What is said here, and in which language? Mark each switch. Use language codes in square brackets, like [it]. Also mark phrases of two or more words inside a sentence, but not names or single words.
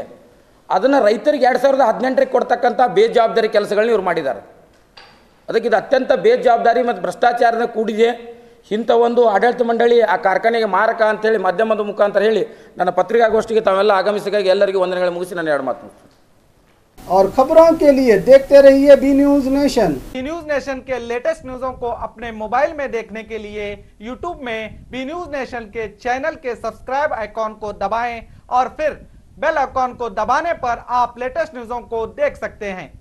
[kn] ಅದನ್ನು ರೈತರಿಗೆ 2018ಕ್ಕೆ ಕೊಡ್ತಕ್ಕಂಥ ಬೇಜವಾಬ್ದಾರಿ ಕೆಲಸಗಳನ್ನ ಇವರು ಮಾಡಿದ್ದಾರೆ. ಅದಕ್ಕೆ ಇದು ಅತ್ಯಂತ ಬೇಜವಾಬ್ದಾರಿ ಮತ್ತು ಭ್ರಷ್ಟಾಚಾರದ ಕೂಡಿದೆ. ಇಂಥ ಒಂದು ಆಡಳಿತ ಮಂಡಳಿ ಆ ಕಾರ್ಖಾನೆಗೆ ಮಾರಕ ಅಂತೇಳಿ ಮಾಧ್ಯಮದ ಮುಖಾಂತರ ಹೇಳಿ ನನ್ನ ಪತ್ರಿಕಾಗೋಷ್ಠಿಗೆ ತಾವೆಲ್ಲ ಆಗಮಿಸಿಗಾಗಿ ಎಲ್ಲರಿಗೂ ವಂದನೆಗಳು ಮುಗಿಸಿ ನಾನು 2 ಮಾತು. [hi] और खबरों के लिए देखते रहिए बी न्यूज नेशन। बी न्यूज नेशन के [en] latest news [hi] को अपने मोबाइल में देखने के लिए यूट्यूब में बी न्यूज नेशन के चैनल के [en] subscribe icon [hi] को दबाएं और फिर [en] bell icon [hi] को दबाने पर आप [en] latest news [hi] को देख सकते हैं।